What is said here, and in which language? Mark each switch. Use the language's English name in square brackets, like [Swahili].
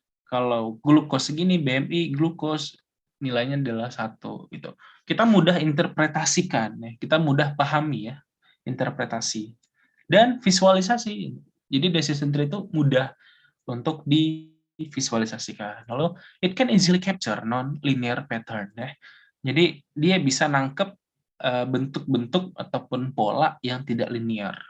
[Indonesian] Kalau glukos segini, BMI, glukos, nilainya adalah 1. Gitu. Kita mudah interpretasikan, ya. Kita mudah pahami ya, interpretasi. Dan visualisasi. Jadi decision tree itu mudah untuk divisualisasikan. Lalu, [English] it can easily capture non-linear pattern. [Indonesian] Ya. Jadi, dia bisa nangkep bentuk-bentuk ataupun pola yang tidak linear.